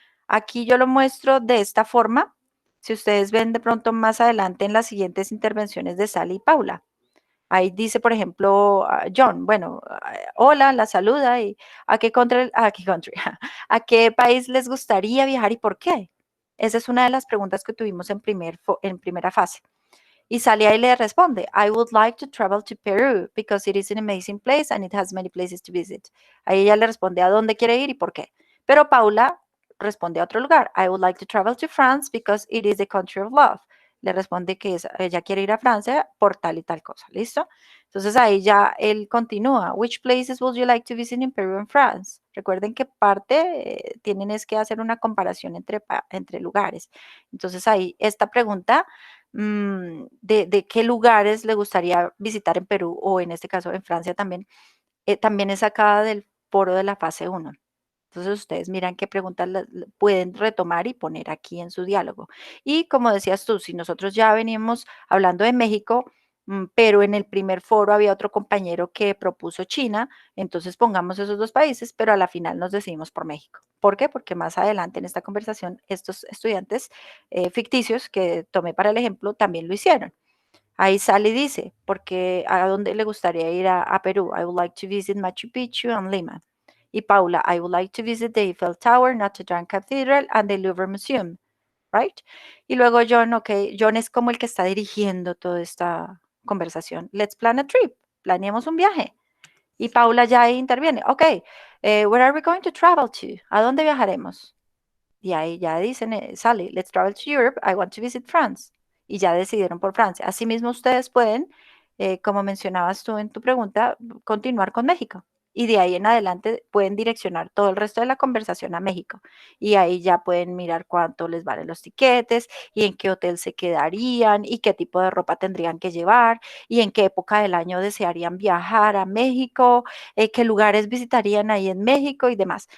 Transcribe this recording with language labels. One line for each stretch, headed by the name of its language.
Spanish: Aquí yo lo muestro de esta forma. Si ustedes ven de pronto más adelante en las siguientes intervenciones de Sally y Paula. Ahí dice, por ejemplo, John, bueno, hola, la saluda y ¿a qué país les gustaría viajar y por qué? Esa es una de las preguntas que tuvimos en primera fase. Y Sally ahí le responde,
English: I would like to travel to Peru because it is an amazing place and it has many places to visit.
Spanish: Ahí ella le responde a dónde quiere ir y por qué. Pero Paula responde a otro lugar,
English: I would like to travel to France because it is the country of love.
Spanish: Le responde que ella quiere ir a Francia por tal y tal cosa, ¿listo? Entonces ahí ya él continúa,
English: which places would you like to visit in Peru and France?
Spanish: Recuerden que parte tienen es que hacer una comparación entre lugares. Entonces ahí esta pregunta de qué lugares le gustaría visitar en Perú o en este caso en Francia también, también es sacada del foro de la fase 1. Entonces ustedes miran qué preguntas pueden retomar y poner aquí en su diálogo. Y como decías tú, si nosotros ya veníamos hablando de México, pero en el primer foro había otro compañero que propuso China, entonces pongamos esos 2 países, pero a la final nos decidimos por México. ¿Por qué? Porque más adelante en esta conversación estos estudiantes ficticios que tomé para el ejemplo también lo hicieron. Ahí sale y dice, porque a dónde le gustaría ir a Perú.
English: I would like to visit Machu Picchu and Lima. Y Paula, I would like to visit the Eiffel Tower, Notre Dame Cathedral and the Louvre Museum. right?
Spanish: Y luego John, ok, John es como el que está dirigiendo toda esta conversación.
English: Let's plan a trip,
Spanish: planeemos un viaje. Y Paula ya ahí interviene,
English: ok, where are we going to travel to?
Spanish: ¿A dónde viajaremos? Y ahí ya dicen,
English: Sally, let's travel to Europe, I want to visit France.
Spanish: Y ya decidieron por Francia. Asimismo, ustedes pueden, como mencionabas tú en tu pregunta, continuar con México. Y de ahí en adelante pueden direccionar todo el resto de la conversación a México. Y ahí ya pueden mirar cuánto les valen los tiquetes y en qué hotel se quedarían y qué tipo de ropa tendrían que llevar y en qué época del año desearían viajar a México, qué lugares visitarían ahí en México y demás.